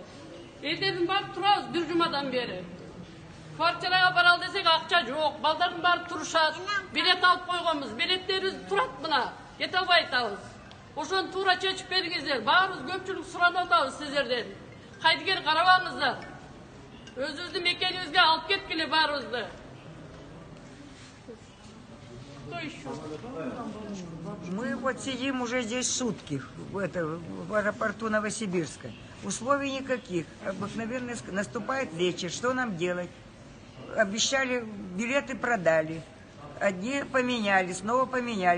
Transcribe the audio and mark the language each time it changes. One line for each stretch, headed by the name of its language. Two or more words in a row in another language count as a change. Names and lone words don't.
Kyrgyz: Эртеден барып турабыз бир жумадан бери. Квартирага баралы десек акча жок. Балдардын баары турушат. Билет алып койгонбуз. Билеттерибиз турат мына. Кете албай атабыз. Ошону туура чечип бериңиздер. Баарыбыз көпчүлүк суранып атабыз сиздерден. Кайдыгер карабаңыздар. Өзүбүздүн мекенибизге алып кеткиле баарыбызды.
Russian: Мы вот сидим уже здесь сутки в аэропорту Новосибирска. Условий никаких. Обыкновенно наступает вечер. Что нам делать? Обещали, билеты продали. Одни поменяли, снова поменяли.